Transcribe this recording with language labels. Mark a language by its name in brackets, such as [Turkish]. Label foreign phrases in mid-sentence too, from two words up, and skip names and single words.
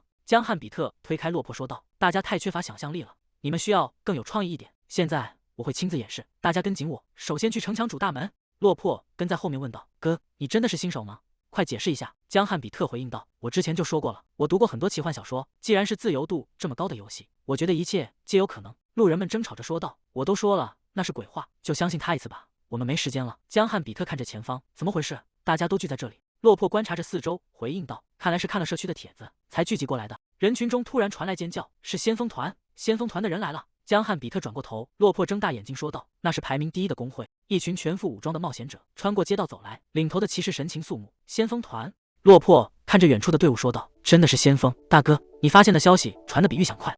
[Chinese] 江漢比特推開落魄說道：“大家太缺乏想象力了，你們需要更有創意一點。現在我會親自演示，大家跟緊我。首先去城牆主大門。” 落魄跟在後面問道：“哥，你真的是新手嗎？快解釋一下。” 江漢比特回應道：“我之前就說過了，我讀過很多奇幻小說，既然是自由度這麼高的遊戲，我覺得一切皆有可能。” 路人們爭吵着說道：“我都說了那是鬼話，就相信他一次吧，我們沒時間了。” 江漢比特看着前方，怎麼回事？大家都聚在這裡。落魄觀察着四周，回應道：“看來是看了社區的帖子才聚集過來的。” 人群中突然傳來尖叫：“是先鋒團！先鋒團的人來了！” 江漢比特轉過頭，落魄睜大眼睛說道：“那是排名第1的公會，一群全副武裝的冒險者穿過街道走來，領頭的騎士神情肅穆。先鋒團？” 落魄看着遠處的隊伍說道：“真的是先鋒，大哥，你發現的消息傳得比預想快。”